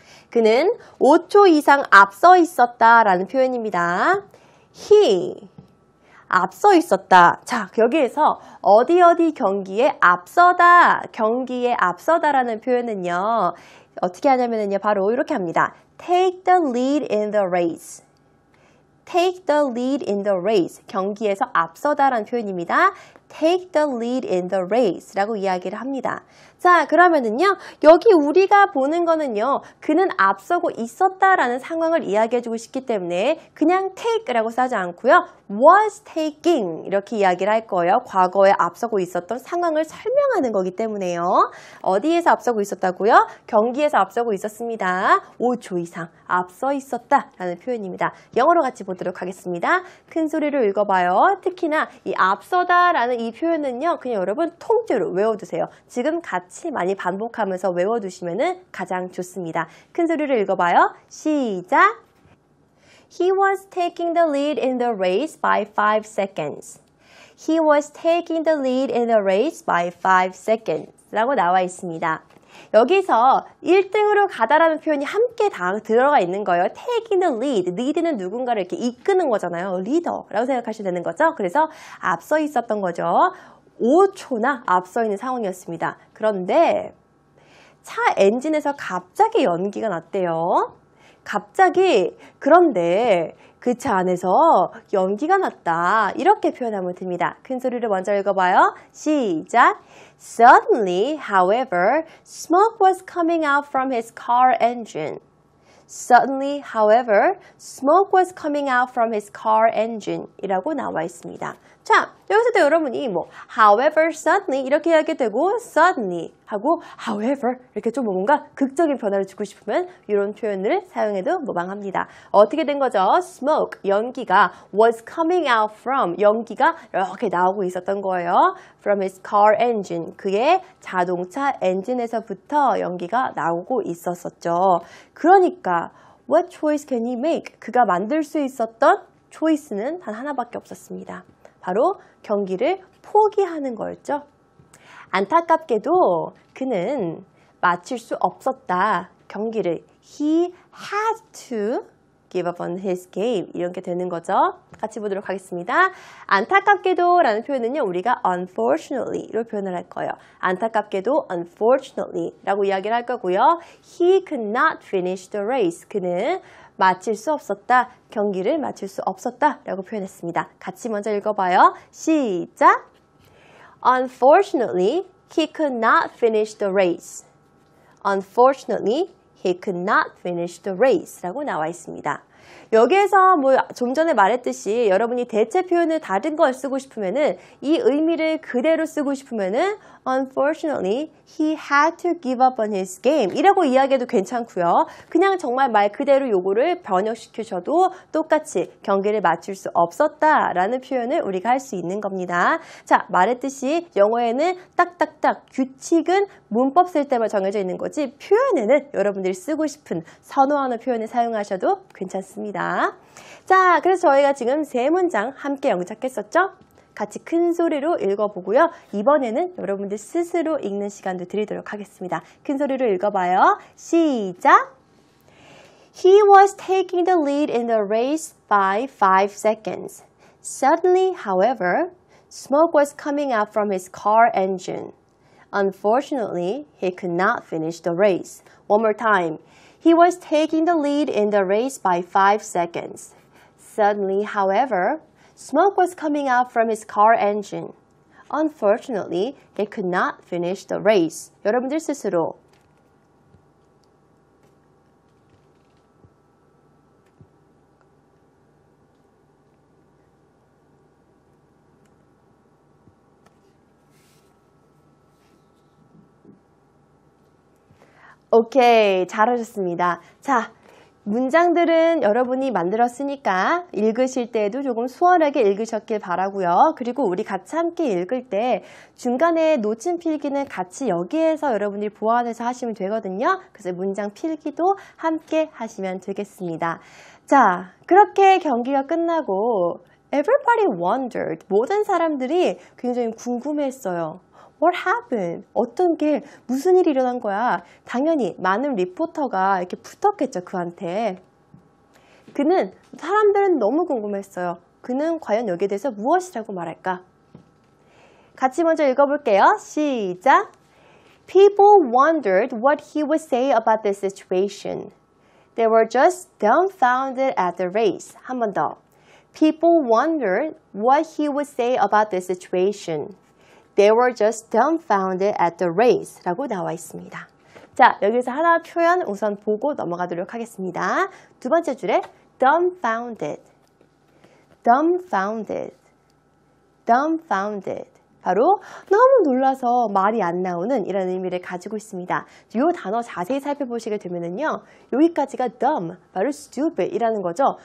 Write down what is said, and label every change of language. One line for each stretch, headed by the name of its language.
Korean: 그는 5초 이상 앞서 있었다라는 표현입니다. He 앞서 있었다. 자, 여기에서 어디 경기에 앞서다, 경기에 앞서다라는 표현은요. 어떻게 하냐면요. 바로 이렇게 합니다.
English: Take the lead in the race. Take the lead in the race.
Korean: 경기에서 앞서다라는 표현입니다.
English: Take the lead in the race
Korean: 라고 이야기를 합니다. 자, 그러면은요, 여기 우리가 보는 거는요, 그는 앞서고 있었다라는 상황을 이야기해주고 싶기 때문에 그냥 take라고 쓰지 않고요, was taking 이렇게 이야기를 할 거예요. 과거에 앞서고 있었던 상황을 설명하는 거기 때문에요. 어디에서 앞서고 있었다고요? 경기에서 앞서고 있었습니다. 5초 이상 앞서 있었다라는 표현입니다. 영어로 같이 보도록 하겠습니다. 큰 소리로 읽어봐요. 특히나 이 앞서다라는 이 표현은요, 그냥 여러분 통째로 외워두세요. 지금 같이 많이 반복하면서 외워두시면 가장 좋습니다. 큰 소리로 읽어봐요. 시작!
English: He was taking the lead in the race by 5 seconds. He was taking the lead in the race by 5 seconds.
Korean: 라고 나와 있습니다. 여기서 1등으로 가다라는 표현이 함께 다 들어가 있는 거예요.
English: Taking the lead.
Korean: lead는 누군가를 이렇게 이끄는 거잖아요. 리더라고 생각하시면 되는 거죠. 그래서 앞서 있었던 거죠. 5초나 앞서 있는 상황이었습니다. 그런데 차 엔진에서 갑자기 연기가 났대요. 갑자기. 그런데 그 차 안에서 연기가 났다. 이렇게 표현하면 됩니다. 큰 소리로 먼저 읽어봐요. 시작!
English: Suddenly, however, smoke was coming out from his car engine. Suddenly, however, smoke was coming out from his car engine
Korean: 이라고 나와 있습니다. 자, 여기서도 여러분이 뭐 however, suddenly 이렇게 이야기 되고 suddenly 하고 however 이렇게 좀 뭔가 극적인 변화를 주고 싶으면 이런 표현을 사용해도 무방합니다. 어떻게 된 거죠? Smoke, 연기가
English: was coming out from,
Korean: 연기가 이렇게 나오고 있었던 거예요.
English: From his car engine,
Korean: 그의 자동차 엔진에서부터 연기가 나오고 있었었죠. 그러니까
English: what choice can he make?
Korean: 그가 만들 수 있었던 초이스는 단 하나밖에 없었습니다. 바로 경기를 포기하는 거였죠. 안타깝게도 그는 마칠 수 없었다. 경기를
English: he had to give up on his game
Korean: 이렇게 되는 거죠. 같이 보도록 하겠습니다. 안타깝게도 라는 표현은요. 우리가 unfortunately로 표현을 할 거예요. 안타깝게도 unfortunately 라고 이야기를 할 거고요.
English: He could not finish the race.
Korean: 그는 마칠 수 없었다. 경기를 마칠 수 없었다 라고 표현했습니다. 같이 먼저 읽어봐요. 시작!
English: Unfortunately, he could not finish the race. Unfortunately, he could not finish the race
Korean: 라고 나와 있습니다. 여기에서 좀 전에 말했듯이 여러분이 대체 표현을 다른 걸 쓰고 싶으면은 이 의미를 그대로 쓰고 싶으면은
English: Unfortunately, he had to give up on his game
Korean: 이라고 이야기해도 괜찮고요. 그냥 정말 말 그대로 요거를 번역시키셔도 똑같이 경기를 마칠 수 없었다라는 표현을 우리가 할 수 있는 겁니다. 자, 말했듯이 영어에는 딱딱딱 규칙은 문법 쓸 때만 정해져 있는 거지 표현에는 여러분들이 쓰고 싶은 선호하는 표현을 사용하셔도 괜찮습니다. 자, 그래서 저희가 지금 3문장 함께 영작했었죠? 같이 큰 소리로 읽어보고요. 이번에는 여러분들 스스로 읽는 시간도 드리도록 하겠습니다. 큰 소리로 읽어봐요. 시작! He was taking the lead in the race by 5 seconds. Suddenly, however, smoke was coming out from his car engine. Unfortunately, he could not finish the race. One more time. He was taking the lead in the race by 5 seconds. Suddenly, however, smoke was coming out from his car engine. Unfortunately, he could not finish the race. 여러분들 스스로 오케이, 잘하셨습니다. 자, 문장들은 여러분이 만들었으니까 읽으실 때에도 조금 수월하게 읽으셨길 바라고요. 그리고 우리 같이 함께 읽을 때 중간에 놓친 필기는 같이 여기에서 여러분이 보완해서 하시면 되거든요. 그래서 문장 필기도 함께 하시면 되겠습니다. 자, 그렇게 경기가 끝나고
English: Everybody wondered.
Korean: 모든 사람들이 굉장히 궁금해했어요.
English: What happened?
Korean: 어떤 게 무슨 일이 일어난 거야? 당연히 많은 리포터가 이렇게 붙었겠죠, 그한테. 사람들은 너무 궁금했어요. 그는 과연 여기에 대해서 무엇이라고 말할까? 같이 먼저 읽어볼게요. 시작!
English: People wondered what he would say about the situation. They were just dumbfounded at the race.
Korean: 한 번 더.
English: People wondered what he would say about the situation. They were just dumbfounded at the race
Korean: 라고 나와 있습니다. 자, 여기서 하나 표현 우선 보고 넘어가도록 하겠습니다. 두 번째 줄에 dumbfounded, dumbfounded, dumbfounded. 바로 너무 놀라서 말이 안 나오는 이런 의미를 가지고 있습니다. 이 단어 자세히 살펴보시게 되면은요, 여기까지가 dumb, 바로 stupid 이라는 거죠.